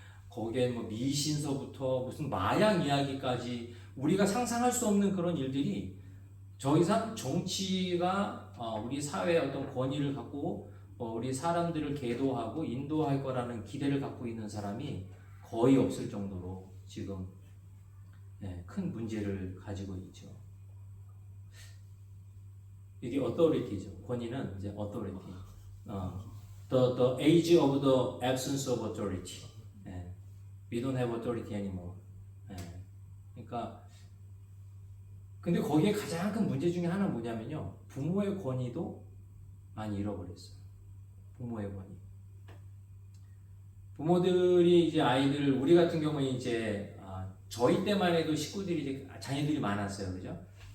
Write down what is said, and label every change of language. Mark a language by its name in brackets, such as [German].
[Korean] 거기에 뭐 미신서부터 무슨 마약 이야기까지 우리가 상상할 수 없는 그런 일들이 더 이상 정치가 우리 사회의 어떤 권위를 갖고 우리 사람들을 계도하고 인도할 거라는 기대를 갖고 있는 사람이 거의 없을 정도로 지금 큰 문제를 가지고 있죠. 이게 authority죠. 권위는 이제 authority. [English] The age of the absence of authority. We don't have authority anymore. [Korean] 그러니까 근데 거기에 가장 큰 문제 중에 하나는 뭐냐면요. 부모의 권위도 많이 잃어버렸어요. 부모의 권위. 부모들이 이제 아이들 우리 같은 경우에 이제 저희 때만 해도 식구들이 이제 자녀들이 많았어요. 그죠?